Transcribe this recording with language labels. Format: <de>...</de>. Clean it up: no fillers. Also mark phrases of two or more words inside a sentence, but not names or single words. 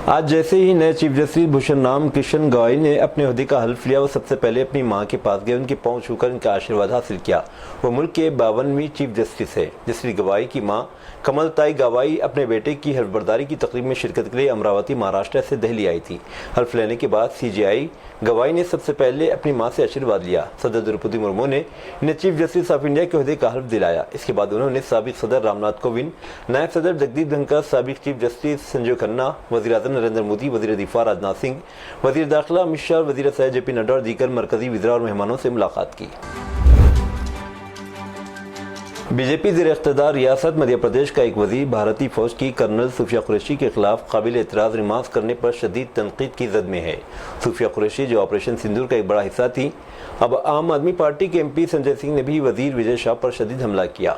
<ur>آج جیسے ہی نئے</ur> <en>chief justice</en> <ur>بھوشن رام کرشن گوئی نے اپنے عہدے کا حلف لیا، وہ سب سے پہلے اپنی ماں کے پاس گئے، ان کے پاؤں چھو کر ان کا آشیرواد حاصل کیا۔ وہ ملک کے 52ویں</ur> <en>chief justice</en> <ur>ہے۔ جسٹس گوائی کی ماں کمل تائی گوائی اپنے بیٹے کی حلف برداری کی تقریب میں شرکت کے لیے امراوتی مہاراشٹر سے دہلی آئی تھی۔ حلف لینے کے بعد سی جے آئی گوائی نے سب سے پہلے اپنی ماں سے آشیرواد لیا۔ صدر دروپدی مرمو نے انہیں</ur> <en>chief justice of India</en> <ur>کے عہدے کا حلف دلایا۔ اس کے بعد انہوں نے سابق صدر رام ناتھ کووند، نائب صدر جگدیپ دھنکر، سابق</ur> <en>chief justice</en> <ur>سنجیو کھنہ، وزیر اعظم نریندر مودی، وزیر دفاع راجناتھ سنگھ، وزیر داخلہ امت شاہ، وزیر صحت جے پی نڈا اور دیگر مرکزی وزراء اور مہمانوں سے ملاقات کی۔ بی جے پی زیر اقتدار ریاست مدھیہ پردیش کا ایک وزیر بھارتی فوج کی کرنل صوفیہ قریشی کے خلاف قابل اعتراض ریمارکس کرنے پر شدید تنقید کی زد میں ہے۔ صوفیہ قریشی جو آپریشن سندور کا ایک بڑا حصہ تھی، اب عام آدمی پارٹی کے ایم پی سنجے سنگھ نے بھی وزیر وجے شاہ پر شدید حملہ کیا۔</ur>